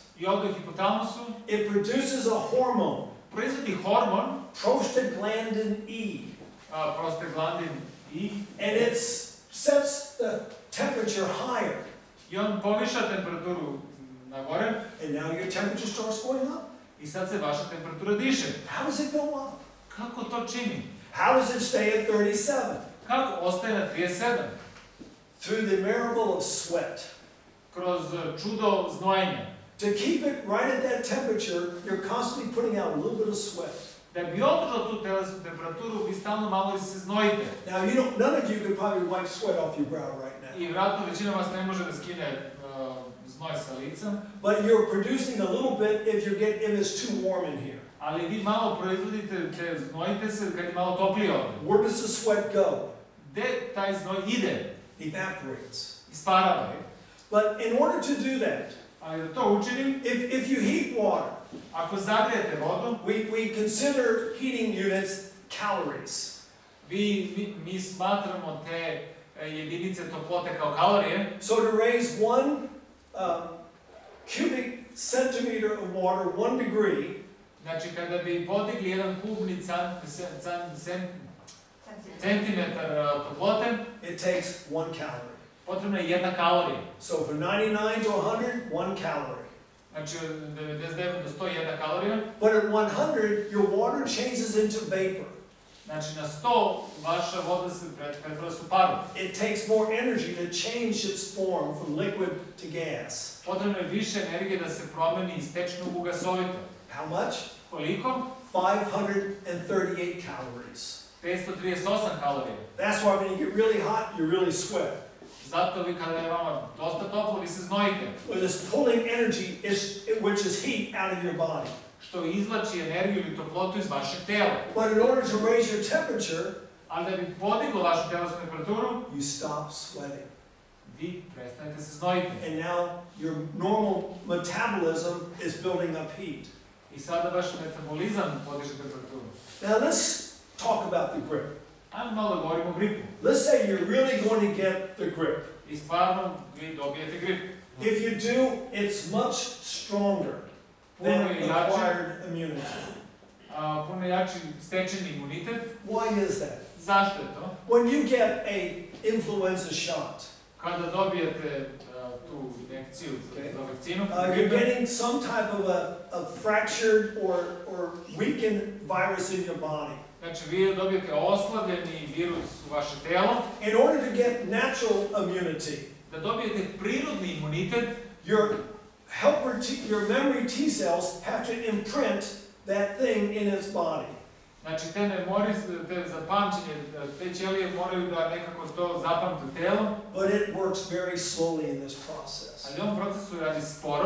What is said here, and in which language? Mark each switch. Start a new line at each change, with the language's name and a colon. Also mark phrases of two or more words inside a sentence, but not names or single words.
Bosnian: I ovdje u hipotalamusu
English: it produces a hormone,
Bosnian: proizvodi hormon, prostaglandin E, prostaglandin I,
English: and it sets the temperature higher.
Bosnian: i on poviša temperaturu na gore,
English: And now your temperature starts going up.
Bosnian: i sad se vaša temperatura diše.
English: How does it go up?
Bosnian: Kako to čini?
English: How does it stay at 37?
Bosnian: Kako ostaje na 37?
English: Through the miracle of sweat.
Bosnian: Kroz čudo znojenja.
English: To keep it right at that temperature, you're constantly putting out a little bit of sweat.
Bosnian: Da bi održao tu telesnu temperaturu, vi stalno malo se znojite.
English: Now, none of you could probably wipe sweat off your brow right now.
Bosnian: I vjerojatno većina vas ne može da skine znoj sa lica.
English: But you're producing a little bit if it's too warm in here.
Bosnian: Ali vi malo proizvodite, te znojite se kad je malo toplije ovdje.
English: Where does the sweat go?
Bosnian: Gde taj znoj ide?
English: Evaporates.
Bosnian: Isparava.
English: But in order to do that,
Bosnian: Ali da to učinim,
English: if you heat water,
Bosnian: ako zagrijete vodu,
English: we consider heating units calories.
Bosnian: mi smatramo te jedinice toplote kao kalorije.
English: So to raise 1 cubic centimeter of water 1 degree,
Bosnian: Znači, kada bi podigli jedan kubni centimetar toplote,
English: it takes 1 calorie.
Bosnian: potrebna je 1 kalorija.
English: So from 99 to 100, 1 calorie.
Bosnian: Znači, od 99 do 100 je 1 kalorija.
English: But at 100, your water changes into vapor.
Bosnian: Znači, na 100 vaša voda se pretvara u paru.
English: It takes more energy to change its form from liquid to gas.
Bosnian: Potrebno je više energije da se promeni iz tečnog u gasovito.
English: How much?
Bosnian: Koliko?
English: 538 calories.
Bosnian: 538 kalorija.
English: That's why when you get really hot, you really sweat.
Bosnian: Zato vi kada je vama dosta toplo, vi se znojite.
English: Well, this pulling energy, which is heat, out of your body.
Bosnian: Što izvlači energiju ili toplotu iz vašeg tela.
English: But in order to raise your temperature,
Bosnian: Ali da bi podiglo vašu telesnu temperaturu,
English: you stop sweating.
Bosnian: vi prestanete se znojiti.
English: And now your normal metabolism is building up heat.
Bosnian: I sada baš metabolizam podiže temperaturu.
English: Now let's talk about the grip.
Bosnian: Ajmo malo da govorimo o gripu.
English: Let's say you're really going to get the grip.
Bosnian: I stvarno vi dobijete grip.
English: If you do, it's much stronger than acquired immunity.
Bosnian: Puno jači stečeni imunitet.
English: Why is that?
Bosnian: Zašto je to?
English: When you get a influenza shot,
Bosnian: Kada dobijete tu injekciju za vakcinu,
English: you're getting some type of a fractured or weakened virus in your body.
Bosnian: znači vi dobijete oslabljeni virus u vaše telo.
English: In order to get natural immunity,
Bosnian: Da dobijete prirodni imunitet,
English: your memory T cells have to imprint that thing in its body.
Bosnian: znači te za pamćenje, te ćelije moraju da nekako to zapamte u telo.
English: But it works very slowly in this process.
Bosnian: Ali u ovom procesu radi sporo.